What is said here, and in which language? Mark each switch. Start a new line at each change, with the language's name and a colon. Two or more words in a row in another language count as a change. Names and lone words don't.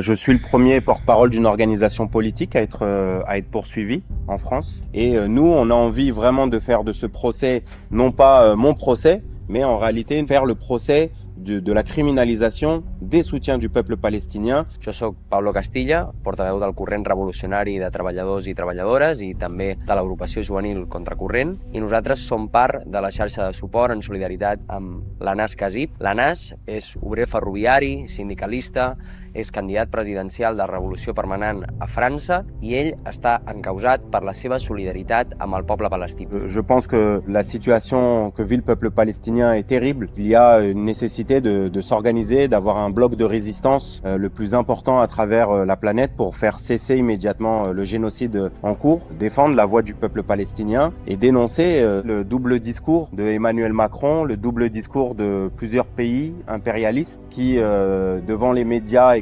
French: Je suis le premier porte-parole d'une organisation politique à être poursuivi en France. Et nous, on a envie vraiment de faire de ce procès, non pas mon procès, mais en réalité faire le procès de la criminalisation des soutiens du peuple palestinien.
Catalan: Jo soc Pablo Castilla, portaveu del Corrent Revolucionari de Treballadors i Treballadores i també de l'agrupació juvenil Contracorrent, i nosaltres som part de la xarxa de suport en solidaritat amb l'Anas Kasib. L'Anas és obrer ferroviari, sindicalista, és candidat presidencial de Revolució Permanent a França i ell està encausat per la seva solidaritat amb el poble palestí.
French: Je pense que la situation que vit le peuple palestinien est terrible. Il y a une nécessité de s'organiser, d'avoir un bloc de résistance le plus important à travers la planète pour faire cesser immédiatement le génocide en cours, défendre la voix du peuple palestinien et dénoncer le double discours de Emmanuel Macron, le double discours de plusieurs pays impérialistes qui, devant les médias,